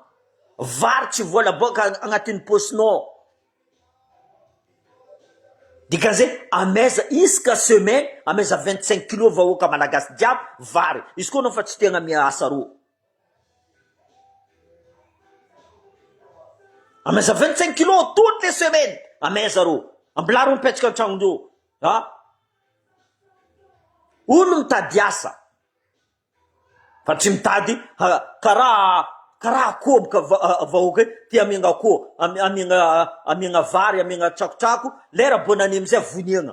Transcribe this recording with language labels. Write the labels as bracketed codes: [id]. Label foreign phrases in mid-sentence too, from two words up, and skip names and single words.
[mg] Vary tsy vola boka agnatin'ny posinao. Dikan'izay ameza isaka semaine ameza 25 kilos vahoaka malagasy jiaby vary. Izy koa anao fa tsy tia agnamia asa ro. Ameza 25 kilos [fr] toutes les semaines. [mg] Ameza ro. Ambilaro mipetraka an-tragnondreo. Olo mitady asa. Fa tsy mitady karaha akoho boka vahoaka ty amiagna akoho, amiagna vary, amiagna tsakotsako, lera bonane amizay voniagna.